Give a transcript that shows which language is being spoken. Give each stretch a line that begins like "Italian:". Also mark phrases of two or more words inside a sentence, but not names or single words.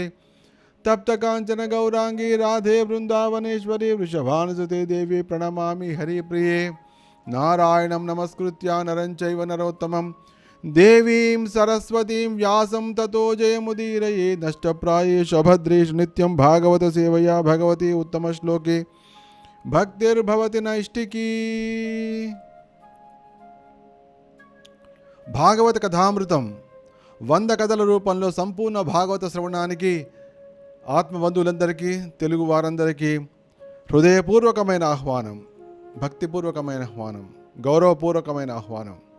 Sanskrit: तप्त कांचन गौरांगी राधे वृंदावनेश्वरी वृषभानुसुते देवी प्रणमामि हरिप्रिये. नारायणं नमस्कृत्य नरं चैव नरोत्तमं देवीं सरस्वतीं व्यासं ततो जयमुदीरये. नष्टप्रायेषु अभद्रेषु नित्यं भागवत सेवया भगवती उत्तमश्लोके भक्तिर्भवति नैष्टिकी.
Telugu: భాగవత కథామృతం 100 కథల రూపంలో సంపూర్ణ భాగవత శ్రవణానికి ఆత్మబంధువులందరికీ, తెలుగు వారందరికీ హృదయపూర్వకమైన ఆహ్వానం, భక్తిపూర్వకమైన ఆహ్వానం, గౌరవపూర్వకమైన ఆహ్వానం.